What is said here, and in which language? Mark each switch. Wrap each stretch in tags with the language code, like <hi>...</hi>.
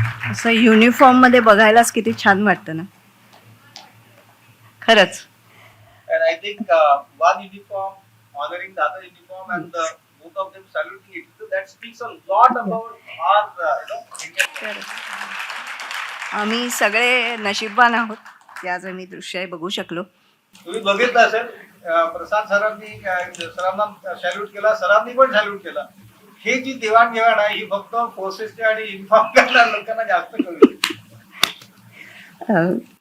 <mr>असं युनिफॉर्म मध्ये बघायलाच किती छान वाटतं ना, खरंच.</mr> <en>And I think one uniform honoring the other uniform, and both of them saluting it. So that speaks a lot about our, Indian.</en> <mr>खरंच. आम्ही सगळे नशीबवान आहोत की आज आम्ही दृश्य बघू शकलो. तुम्ही बघितलं असेल, प्रसाद सरांनी सरांना सॅल्यूट केला, सरांनी पण सॅल्यूट केला. हे जी देवाणघेवाण आहे ही फक्त फोर्सेसची आणि युनिफॉर्म करणाऱ्या लोकांना जास्त कळली.</mr>